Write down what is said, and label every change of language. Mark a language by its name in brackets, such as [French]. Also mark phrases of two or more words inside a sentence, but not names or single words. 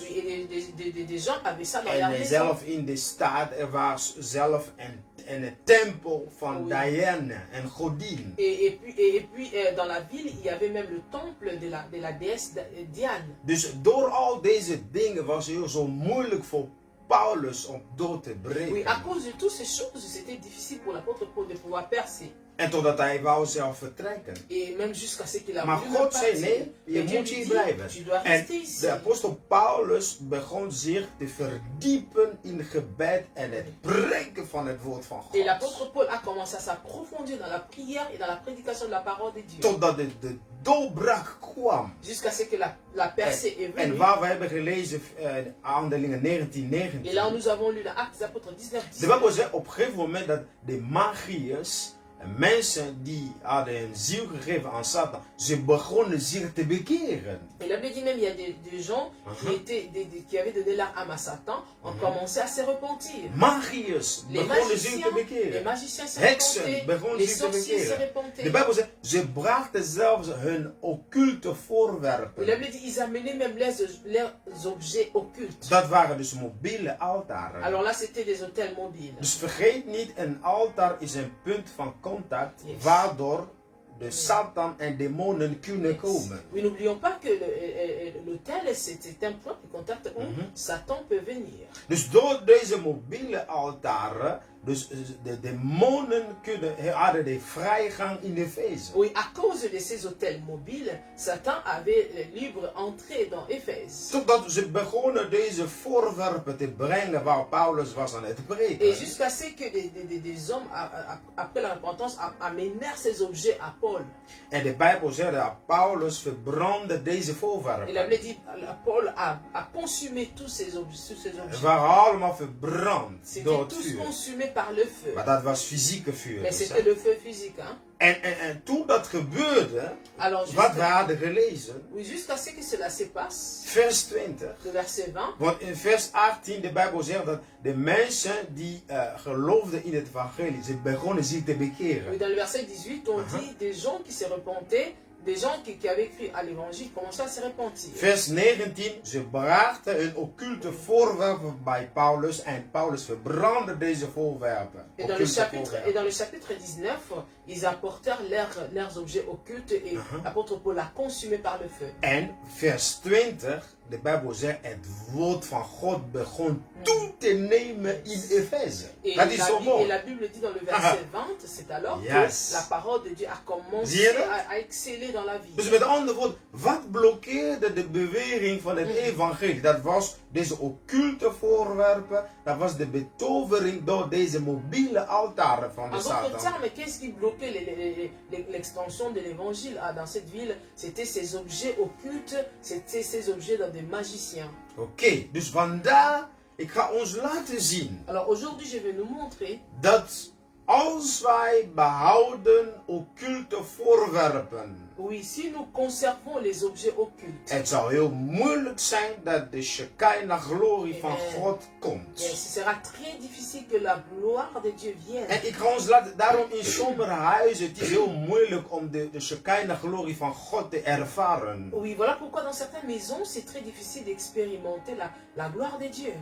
[French] Oui, et des gens avaient ça dans leur en maison. [Dutch] zelf in de stad, er was zelf een tempel van Diane, een godin. [French] Et puis dans la ville, il y avait même le temple de la déesse Diane. [Dutch] Dus door al deze dingen was het heel zo moeilijk voor Paulus om door te breken. [French] Oui, à cause de toutes ces choses, c'était difficile pour l'apôtre Paul de pouvoir percer. [Dutch] En totdat hij wou zelf vertrekken. [French] Et même jusqu'à ce qu'il a [Dutch] maar [French] voulu [Dutch] God zei nee, je moet hier blijven. En de apostel Paulus begon zich te verdiepen in gebed en het preken van het woord van God. [French] Et l'apôtre Paul a commencé à s'approfondir dans la prière et dans la prédication de la parole de Dieu. [Dutch] Totdat de doorbraak kwam. [French] Jusqu'à ce que la percée est venue. [Dutch] En waar we hebben gelezen Handelingen 19:19. [French] Et là nous avons lu dans Actes des Apôtres 19:19. [Dutch] De Bijbel zegt op een gegeven moment dat de magiërs mensen die hadden hun ziel gegeven aan Satan, ze begonnen zich te bekeren. [French] Et la Bible dit même il y a des gens qui avaient donné leur âme à Satan, ont commencé à se repentir. [Dutch] Magiërs begonnen zich te [French] Les [Dutch] bekeren. [French] magiciens se [Dutch] Heksen [French] repentaient, [Dutch] begonnen [French] les [Dutch] zich te [French] sorciers se [Dutch] bekeren. [French] repentaient. [Dutch] De Bijbel zegt, ze brachten zelfs hun occulte [French] Et [Dutch] voorwerpen. [French] la Bible dit ils amenaient même leurs objets occultes. [Dutch] Dat waren dus mobiele altaren. [French] Alors là c'était des hôtels mobiles. [Dutch] Dus vergeet niet, een altaar is een punt van contact Yes. waardoor de Satan en demonen kunnen komen. [French] Oui, n'oublions pas que l'hôtel c'est un point de contact où Satan peut venir. [Dutch] Dus door deze mobiele altaren, dus de demonen hadden de vrijgang in Efeze. [French] Oui, à cause de ces hôtels mobiles, Satan avait libre entrée dans Éphèse. [Dutch] Totdat ze begonnen deze voorwerpen te brengen waar Paulus was aan het [French] Et [Dutch] preken. [French] jusqu'à ce que des hommes, après la repentance, amenèrent ces objets à Paul. [Dutch] En de Bijbel zegt dat Paulus verbrandde deze [French] Et la [Dutch] voorwerpen. [French] Bible dit, Paul a consumé tous ces objets. [Dutch] Ze waren allemaal verbrand [French] C'était [Dutch] door het [French] tous [Dutch] vuur. [French] consumés par le feu. [Dutch] Maar dat was fysieke vuur. [French] Mais [Dutch] dus, [French] c'était [Dutch] hè. [French] le feu physique. Hein? [Dutch] En toen dat gebeurde, [French] Alors, [Dutch] wat we hadden gelezen, [French] oui, jusqu'à ce que cela se passe, [Dutch] vers 20. [French] le verset 20, [Dutch] Want in vers 18, de Bijbel zegt dat de mensen die geloofden in het evangelie, ze begonnen zich te [French] oui, [Dutch] bekeren. [French] dans le verset 18, on dit des gens qui se repentaient, des gens qui avaient cru à l'évangile commençaient à se repentir. [Dutch] Vers 19, ze brachten hun occulte voorwerpen bij Paulus en Paulus verbrandde deze voorwerpen. [French] Et dans, le chapitre 19, ils apportèrent leurs objets occultes et l'apôtre Paul l'a consumé par le feu. [Dutch] En vers 20, de Bijbel zegt, het woord van God begon toe te nemen in Efeze. [French] Et, [Dutch] Dat is zo [French] et [Dutch] mooi. [French] la Bible dit dans le verset 20, c'est alors Yes. que la parole de Dieu a commencé [Dutch] Zie je dat? [French] à exceller dans la vie. [Dutch] Dus met andere woorden, wat blokkeerde de bewering van het evangelie? Dat was deze occulte voorwerpen, dat was de betovering door deze mobiele altaren van de [French] En d'autres [Dutch] Satan. [French] termes, qu'est-ce qui bloquait l'extension de l'évangile dans cette ville? C'était ces objets occultes, c'était ces objets dans des magiciens. [Dutch] Oké, dus vandaar, ik ga ons laten zien [French] Alors aujourd'hui, je vais nous montrer [Dutch] dat als wij behouden occulte voorwerpen, [French] oui, si nous conservons les objets occultes, [Dutch] het zal heel moeilijk zijn dat de Shekinah glorie van God komt. [French] ce sera très difficile que la gloire de Dieu vienne. [Dutch] En ik ga ons laten, daarom in sombere huizen, het is heel moeilijk om de Shekinah glorie van God te ervaren. [French] Oui, voilà pourquoi dans certaines maisons, c'est très difficile d'expérimenter la gloire de Dieu.